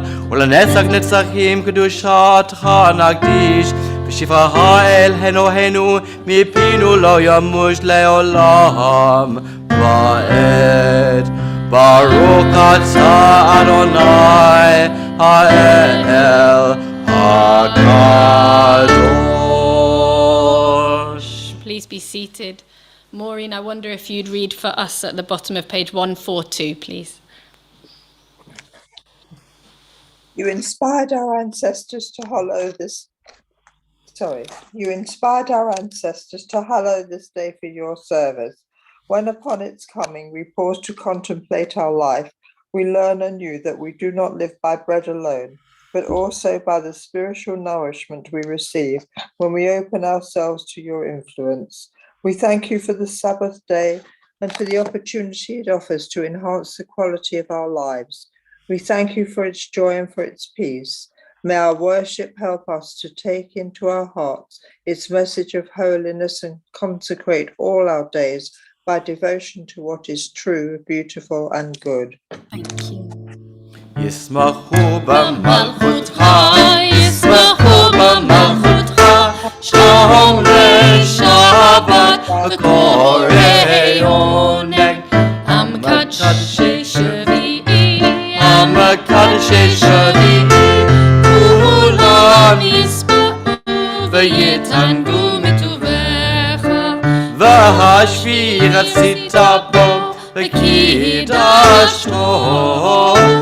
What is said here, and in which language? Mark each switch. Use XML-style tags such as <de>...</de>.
<he>ולנצח נצחים קדושתך נקדיש בשפע אלוהינו מפינו לא ימוש לעולם ועד ברוך אתה אדוני האל הקדוש.</he> <en>Please be seated. Maureen, I wonder if you'd read for us at the bottom of page 142, please. You inspired our ancestors to hallow this day for your service. When upon its coming we pause to contemplate our life, we learn anew that we do not live by bread alone, but also by the spiritual nourishment we receive when we open ourselves to your influence. We thank you for the Sabbath day and for the opportunity it offers to enhance the quality of our lives. We thank you for its joy and for its peace. May our worship help us to take into our hearts its message of holiness and consecrate all our days by devotion to what is true, beautiful, and good. Thank you.</en> <he>ישמחו במלכותך, ישמחו במלכותך, שומרי שבת וקוראי עונג, המקדשי שביעי, המקדשי שביעי, כולם ישמחו ויתענגו מטובך, והשביעי רצית בו וקידשתו,</he>